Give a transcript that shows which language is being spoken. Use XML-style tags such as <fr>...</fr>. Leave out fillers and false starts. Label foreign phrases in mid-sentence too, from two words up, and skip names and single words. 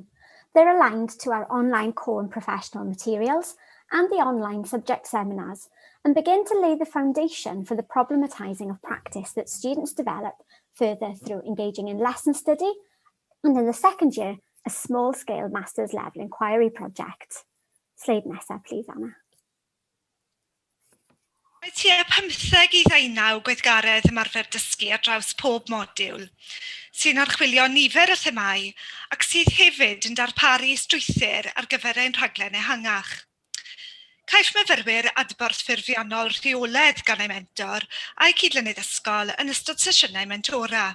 <en>They're aligned to our online core and professional materials and the online subject seminars, and begin to lay the foundation for the problematising of practice that students develop further through engaging in lesson study, and in the second year, a small-scale master's level inquiry project. Slide nesaf, please, Anna.</en> <cy>Mae tua 15 i 19 gweithgaredd ymarfer dysgu ar draws pob modiwl, sy'n archwilio nifer o themau ac sydd hefyd yn darparu strwythur ar gyfer ein rhaglen ehangach. Caiff myfyrwyr adborth ffurfiannol rheolaidd gan ei mentor a'i cydlynydd ysgol yn ystod sesiynau mentora.</cy>